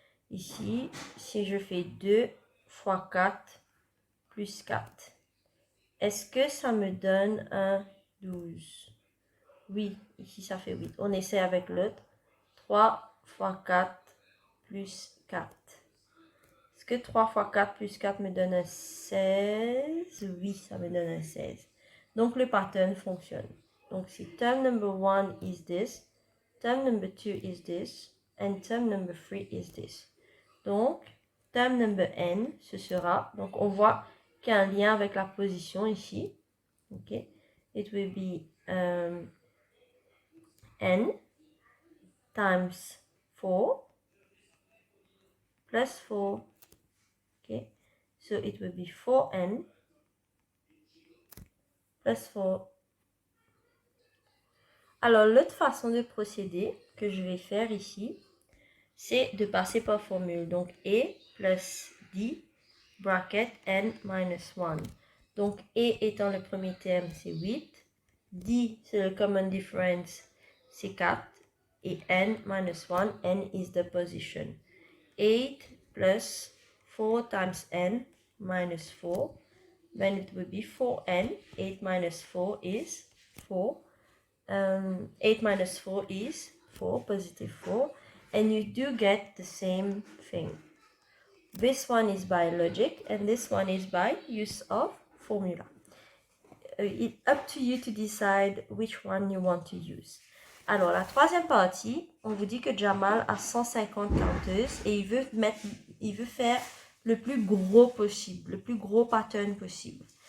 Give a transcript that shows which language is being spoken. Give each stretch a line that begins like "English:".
French: Ici, si je fais 2 fois 4 plus 4, est-ce que ça me donne un 12? Oui, ici ça fait 8. On essaie avec l'autre. 3 fois 4 plus 4. Est-ce que 3 fois 4 plus 4 me donne un 16? Oui, ça me donne un 16. Donc le pattern fonctionne.
English: Donc si term number 1 is this, term number 2 is this, and term number 3 is this.
French: Donc,
English: term number n,
French: ce sera, donc on voit qu'il y a un lien avec la position ici.
English: Ok, it will be n times 4 plus 4. Okay, so it will be 4n plus 4.
French: Alors, l'autre façon de procéder que je vais faire ici, c'est de passer par formule.
English: Donc, a plus d, bracket n minus 1.
French: Donc, a étant le premier terme, c'est 8. D, c'est le common difference, c'est 4.
English: Et n minus 1, n is the position. 8 plus 4 times n minus 4. Then it will be 4n. 8 minus 4 is 4. 8 minus 4 is 4, positive 4. And you do get the same thing. This one is by logic and this one is by use of formula. It's up to you to decide which one you want to use.
French: Alors, la troisième partie, on vous dit que Jamal a 150 counters et il veut faire le plus gros possible, le plus gros pattern possible.